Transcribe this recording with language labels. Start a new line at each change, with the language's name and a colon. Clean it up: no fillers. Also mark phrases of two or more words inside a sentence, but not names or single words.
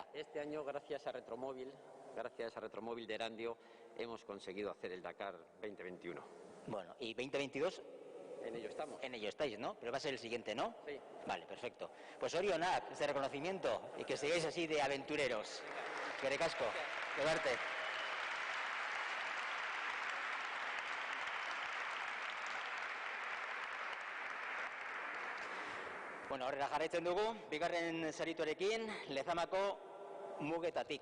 Spanish: Este año, gracias a Retromóvil de Erandio, hemos conseguido hacer el Dakar 2021. Bueno, ¿y 2022? En ello estamos. En ello estáis, ¿no? Pero va a ser el siguiente, ¿no? Sí. Vale, perfecto. Pues orionak, este reconocimiento, y que sigáis así de aventureros.
Basque: Eskerrik asko, quedarte. Bueno, aurrera jarraitzen dugu, bigarren sarituarekin, Lezamako mugetatik.